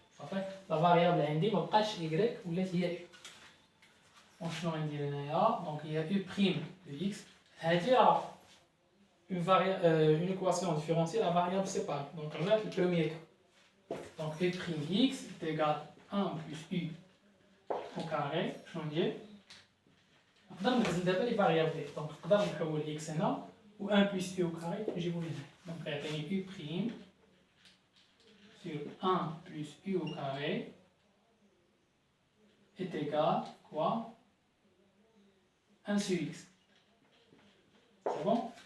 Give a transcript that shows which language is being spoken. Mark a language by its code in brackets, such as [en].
[fr] Ça fait la variable [ar] عندي ما بقاش y ولات هي u. شنو غندير هنايا؟ [fr] Donc, il y a u' de x. هذه une équation différentielle à variable séparée. Donc, on a le premier cas. Donc, u'(x) est égal à 1 plus u au carré. [ar] شنو ندير؟ نقدر نعزل دابا لي فاريابل. Donc, نقدر نحول x هنا و 1 plus u au carré نجيبو هنا. [fr] Donc, غيعطيني u' sur 1 plus u au carré est égal à quoi? 1 sur x. C'est bon?